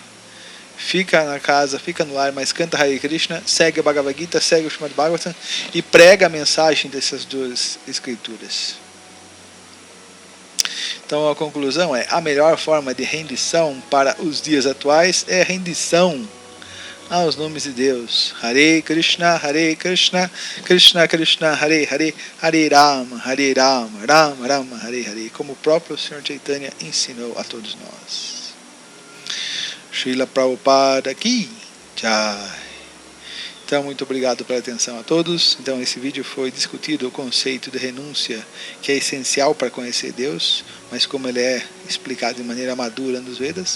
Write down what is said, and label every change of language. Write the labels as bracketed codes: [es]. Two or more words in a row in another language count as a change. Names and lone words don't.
[pt] Fica na casa, fica no lar, mas canta Hare Krishna, segue a Bhagavad Gita, segue o Srimad Bhagavatam e prega a mensagem dessas duas escrituras. Então a conclusão é: a melhor forma de rendição para os dias atuais é a rendição aos nomes de Deus. [sa] Hare Krishna, Krishna Krishna, Hare Hare, Hare Rama, Rama Rama, Hare Hare, [pt] como o próprio Sr. Chaitanya ensinou a todos nós. Srila Prabhupada Ki Jai. Então, muito obrigado pela atenção a todos. Então, esse vídeo foi discutido o conceito de renúncia, que é essencial para conhecer Deus, mas como ele é explicado de maneira madura nos Vedas.